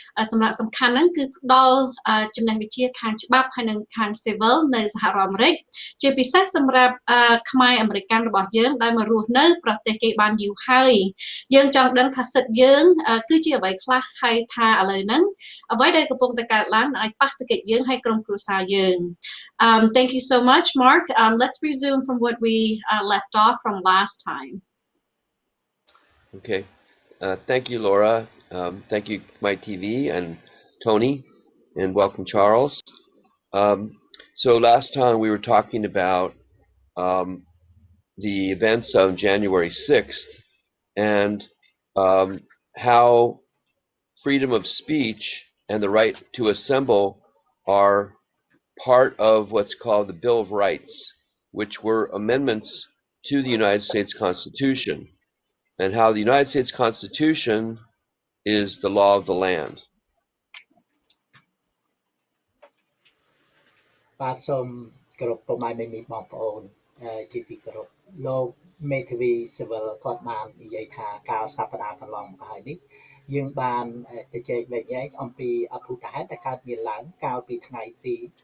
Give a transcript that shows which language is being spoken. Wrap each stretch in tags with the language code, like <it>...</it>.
<km>សម្រាប់សំខាន់ហ្នឹងគឺផ្ដល់ចំណេះវិជ្ជាខាងច្បាប់ហើយនិងខាង civil នៅសហរដ្ឋអាមេរិកជាពិសេសសម្រាប់ខ្មែរអមេរិករបស់យើងដែលមករស់នៅប្រទេសគេបានយូរហើយយើងចង់ដឹងថាសិទ្ធិយើងគឺជាអ្វីខ្លះហើយថាឥឡូវហ្នឹងអ្វីដែលកំពុងតែកើតឡើងឲ្យប៉ះទង្គិចយើងហើយក្រុមគ្រួសារយើង</km> <en>thank you so much Mark let's resume from what we left off from last time Okay, thank you, Laura. Thank you, my TV and Tony, and welcome, Charles. So last time we were talking about the events of January 6th and how freedom of speech and the right to assemble are part of what's called the Bill of Rights, which were amendments to the United States Constitution. And how the United States Constitution is the law of the land.</en> <km>បាទសូមគោរពពុកម៉ែមីបងប្អូនជាទីគោរពលោកមេធាវី Civil គាត់បាននិយាយថាកាលសប្តាហ៍កន្លងមកហើយនេះយើងបានទៅជែកវែកញែកអំពីអភូតហេតុដែលកើតមានឡើងកាលពីថ្ងៃទី</km>